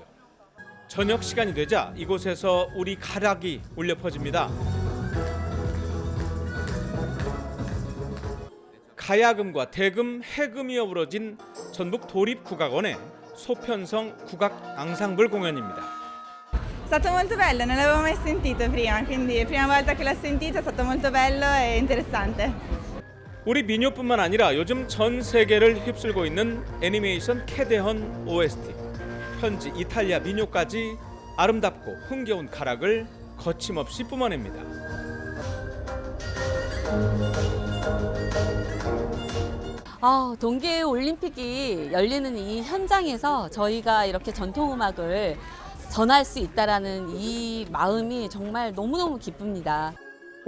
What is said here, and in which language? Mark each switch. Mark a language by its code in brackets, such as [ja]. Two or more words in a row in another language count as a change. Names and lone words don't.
[ko] 저녁 시간이 되자 이곳에서 우리 가락이 울려 퍼집니다. 가야금과 대금, 해금이 어우러진 전북 도립국악원의 소편성 국악 앙상블 공연입니다. [it] È stato molto bello, non l'avevo mai sentito prima, quindi prima volta che l'ho sentito è stato molto bello e interessante. [ko] 우리 민요뿐만 아니라 요즘 전 세계를 휩쓸고 있는 애니메이션 캐데헌 OST, 현지 이탈리아 민요까지 아름답고 흥겨운 가락을 거침없이 뿜어냅니다. 동계올림픽이 열리는 이 현장에서 저희가 이렇게 전통음악을 전할 수 있다는 이 마음이 정말 너무너무 기쁩니다.